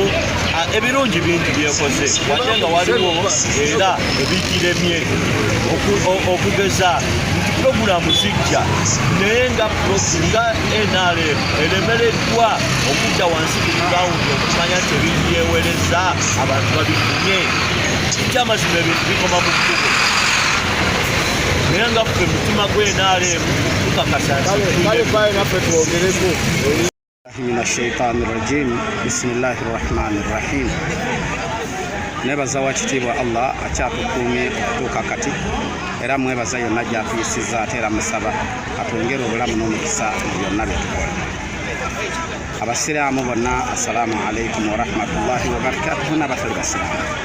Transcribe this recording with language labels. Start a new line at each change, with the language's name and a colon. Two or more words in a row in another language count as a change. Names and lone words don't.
Ganda: Ebirungi bingi byekoze wadde nga waliwo era ebigiremye okugeza nti pulogulaamu zijja naye nga NRM eremereddwa okujja wansi ku grawundi okumanya nti ebintu byewereza abantu babifunye. Ekyamazima ebintu bikoma mu kkubo naye nga ffe mutima gwe NRM tukakasa
Arabic: من الشيطان الرجيم بسم الله الرحمن الرحيم.
Ganda: Nebaza wakitibwa Allah akyatukuumye okutuuka kati era mwebaza yonna gy'atuyisizza ate era musaba atwongere obulamu n'omukisa mu byonna bye tukola. Abasiraamu bonna
Arabic: السلام عليكم ورحمة الله وبركاته
Ganda: n'abatali basiraamu.